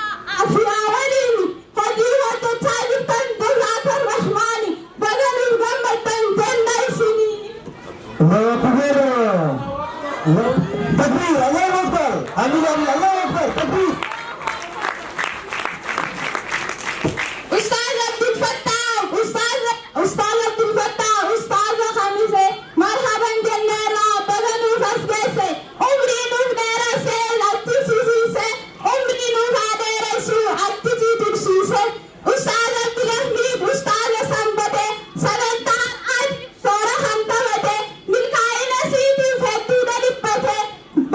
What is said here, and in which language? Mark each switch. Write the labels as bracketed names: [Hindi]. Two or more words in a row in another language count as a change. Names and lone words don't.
[Oromo] Afiyaa waliin hojii hojjechaa jirtan [Arabic] jazaakar rahmaani [Oromo] baga nuuf gammaddan jenna isiniin. [Arabic] Allahu Akbar. Takbir, Allahu Akbar. Amin, Allahu Akbar. Takbir. [Oromo] Ustaz Abdul Fattah, Ustaz Khamise, marhaban jenneerra baga nuuf as geesse. Umrii nuuf dheeresse atti sisiise, umrii nuuf haa dheeressu atti tiksiise. Ustaz Abdul Hamid, Ustaz Sanbate, sagantaan ati soora kan taphate, milkaa'ina siitiif hedduu dhiphate.